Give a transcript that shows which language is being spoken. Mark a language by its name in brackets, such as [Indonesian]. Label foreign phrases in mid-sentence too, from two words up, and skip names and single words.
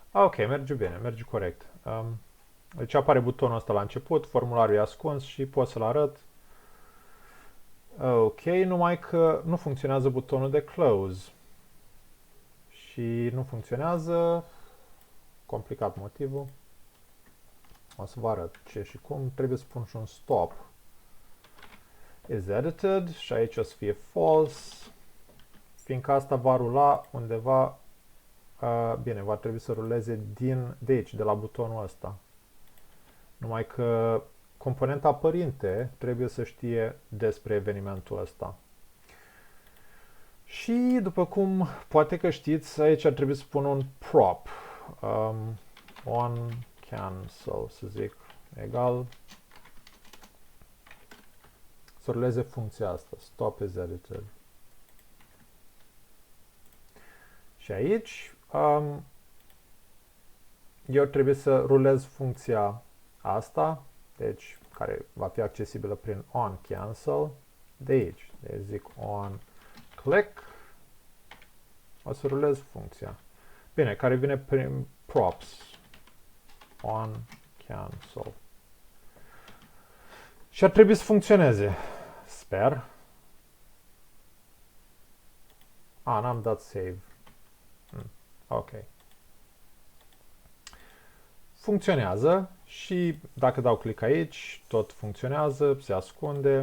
[Romanian] Ok, merge bine, merge corect. Deci apare butonul ăsta la început, formularul e ascuns și pot să-l arăt. Ok, numai că nu funcționează butonul de close. Și nu funcționează, complicat motivul. O să vă arăt ce și cum. Trebuie să pun și un stop. [English] Is edited [Romanian] și aici o să fie false. Fiindcă asta va rula undeva, bine, va trebui să ruleze de aici, de la butonul ăsta. Numai că componenta părinte trebuie să știe despre evenimentul ăsta. Și după cum poate că știți, aici ar trebui să pun un prop. [English] On cancel, [Romanian] să zic, egal. Să ruleze funcția asta. [English] Stop is edited. [Romanian] Și aici eu trebuie să rulez funcția asta, deci care va fi accesibilă prin [English] on cancel, [Romanian] de aici. Deci zic [English] on click, [Romanian] o să rulez funcția. Bine, care vine prin props. [English] On cancel. [Romanian] Și ar trebui să funcționeze. Sper. N-am dat save. Ok. Funcționează și dacă dau click aici, tot funcționează, se ascunde.